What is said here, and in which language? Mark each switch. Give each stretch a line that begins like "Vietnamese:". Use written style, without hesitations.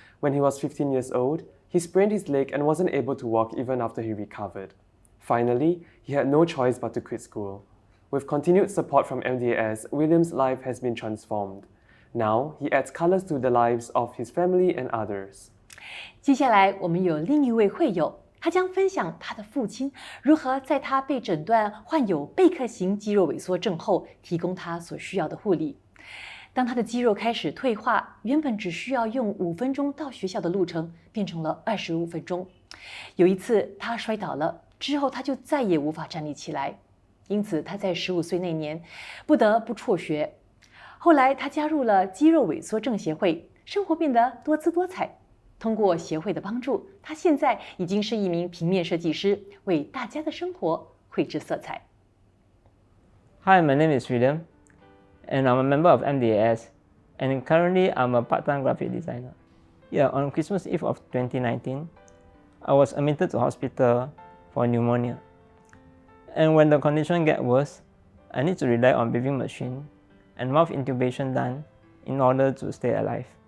English: When he was 15 years old, he sprained his leg and wasn't able to walk even after he recovered. Finally, he had no choice but to quit school. With continued support from MDAS, William's life has been transformed. Now, he adds colors to the lives of his family and others.
Chinese: 接下来我们有另一位会友，他将分享他的父亲如何在他被诊断患有贝克型肌肉萎缩症后，提供他所需要的护理。当他的肌肉开始退化，原本只需要用5分钟到学校的路程，变成了25分钟。有一次他摔倒了，之后他就再也无法站立起来，因此他在15岁那年不得不辍学。后来他加入了肌肉萎缩症协会，生活变得多姿多彩。通过协会的帮助，他现在已经是一名平面设计师，为大家的生活绘制色彩。
English: Hi, my name is William, and I'm a member of MDAS, and currently I'm a part-time graphic designer. Yeah, on Christmas Eve of 2019, I was admitted to hospital for pneumonia. And when the condition get worse, I need to rely on breathing machine and mouth intubation done in order to stay alive.